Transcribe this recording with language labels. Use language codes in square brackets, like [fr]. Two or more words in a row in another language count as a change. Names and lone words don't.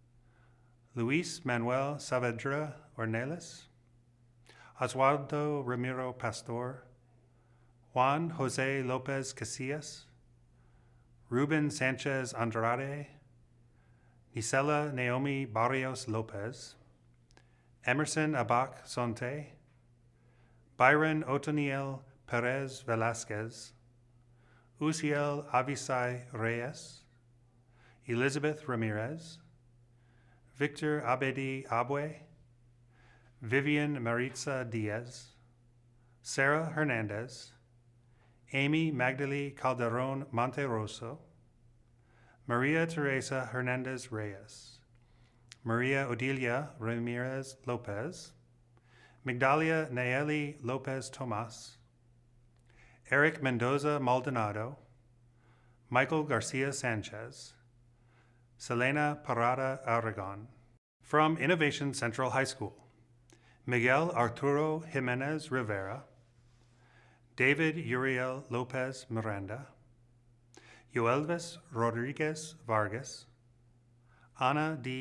[en] Luis Manuel Saavedra Ornelas, Oswaldo Ramiro Pastor, Juan Jose Lopez Casillas, Ruben Sanchez Andrade, Nisela Naomi Barrios Lopez, Emerson Abak Sonte, Byron Otoniel Perez Velasquez, Uziel Avisai Reyes, Elizabeth Ramirez, Victor Abedi Abue, Vivian Maritza Diaz, Sarah Hernandez, Amy Magdalene Calderon Monteroso, Maria Teresa Hernandez Reyes, Maria Odilia Ramirez Lopez, Migdalia Nayeli Lopez Tomas, Eric Mendoza Maldonado, Michael Garcia Sanchez, Selena Parada Aragon. From Innovation Central High School, Miguel Arturo Jimenez Rivera, David Uriel Lopez Miranda, Yoelvis Rodriguez Vargas, Ana D.